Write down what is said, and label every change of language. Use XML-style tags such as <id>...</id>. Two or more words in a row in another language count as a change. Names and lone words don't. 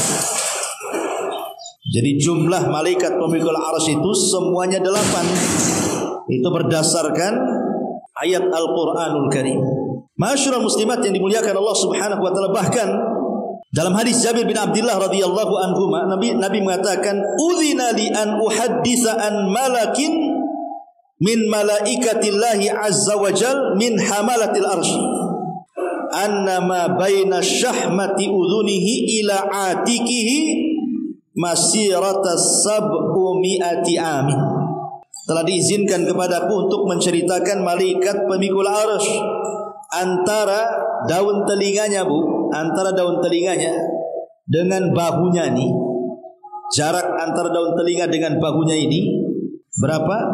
<id>Jadi jumlah malaikat pemikul Arsy itu semuanya 8. Itu berdasarkan ayat Al-Quranul Karim.</id> <ar>معاشر المسلمات</ar> <id>yang dimuliakan Allah</id> <ar>سبحانه وتعالى,</ar> <id>bahkan dalam hadis Jabir bin Abdullah</id> <ar>رضي الله عنه,</ar> <id>Nabi mengatakan,</id> <ar>"أذن لي أن أحدث عن ملك من ملائكة الله عز وجل من حملة العرش أن ما بين شحمة أذنه إلى عاتقه مسيرة سبعمائة عام."</ar> <id>Telah diizinkan kepadaku untuk menceritakan malaikat pemikul arsy antara daun telinganya, antara daun telinganya dengan bahunya ini, jarak antara daun telinga dengan bahunya ini berapa?</id>